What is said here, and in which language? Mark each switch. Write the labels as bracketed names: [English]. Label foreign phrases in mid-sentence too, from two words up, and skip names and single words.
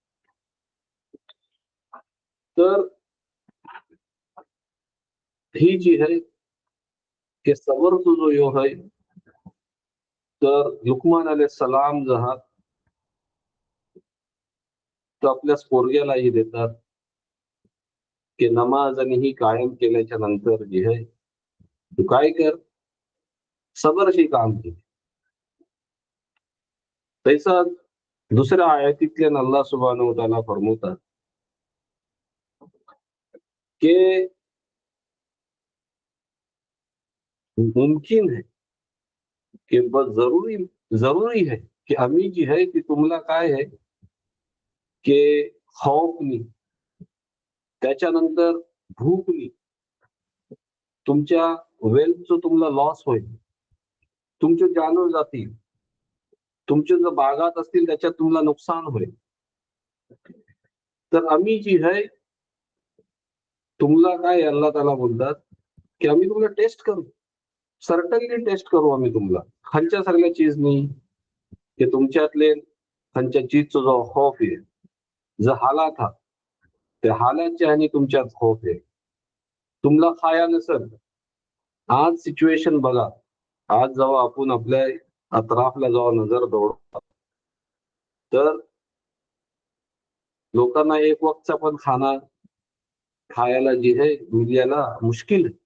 [Marathi] तर ही जी आहे की सबरचा जो यो आहे, तर लुकमान अलैहिस्सलाम जो आहात तो आपल्या पोरग्यालाही देतात की नमाज आणि ही कायम केल्याच्या नंतर जी आहे तू काय कर, सबरशी काम कर. तैसा दुसऱ्या आयतीतल्या अल्लाह [Arabic] سبحانه وتعالى [Marathi] फरमावतात की मुमकिन [Urdu] ہے کہ بس ضروری ہے [Marathi] की आम्ही जी आहे ती तुम्हाला काय आहे की खौफनी, त्याच्यानंतर भूकनी, तुमच्या वेल्थचं तुम्हाला लॉस होईल, तुमचे जानवर जातील, तुमचे जर बागात असतील त्याच्यात तुम्हाला नुकसान होईल. तर आम्ही जी आहे तुम्हाला काय अल्लाह ताला बोलतात की आम्ही तुम्हाला टेस्ट करू, सर्टनली टेस्ट करू आम्ही तुम्हाला. खालच्या सगळ्या चीज नाही की तुमच्यातले खालच्या चीजचा जो खौफ आहे, जो हालात हा त्या हालातच्या आणि तुमच्यात खौफ आहे. तुम्हाला खाया नसेल, आज सिच्युएशन बघा, आज जेव्हा आपण आपल्या अतराफला जेव्हा नजर दौडतो तर लोकांना एक वक्तचा पण खाना खायला जी आहे मिळायला मुश्किल आहे.